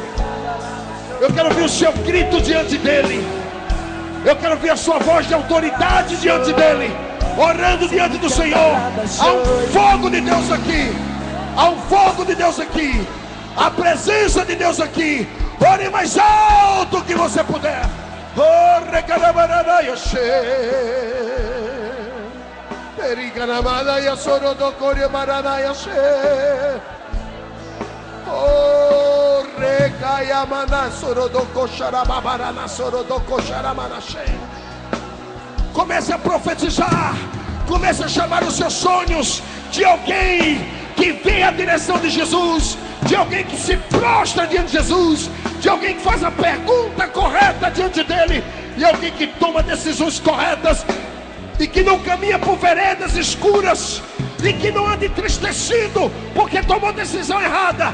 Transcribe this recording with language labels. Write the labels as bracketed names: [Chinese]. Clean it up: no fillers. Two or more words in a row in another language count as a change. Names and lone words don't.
[Portuguese] Eu quero ouvir o seu grito diante dEle. Eu quero ouvir a sua voz de autoridade diante dEle, orando diante do Senhor. Há um fogo de Deus aqui. Há um fogo de Deus aqui. A presença de Deus aqui. Ore mais alto que você puder. Oh, recarabaranaia periganamada ya sorodocoria baranaia oh, recaiamana sorodocoxarababarana sorodocoxaramanache. Comece a profetizar. Comece a chamar os seus sonhos de alguém que vê a direção de Jesus, de alguém que se prostra diante de Jesus, de alguém que faz a pergunta correta diante dele, e alguém que toma decisões corretas, e que não caminha por veredas escuras, e que não anda entristecido porque tomou decisão errada.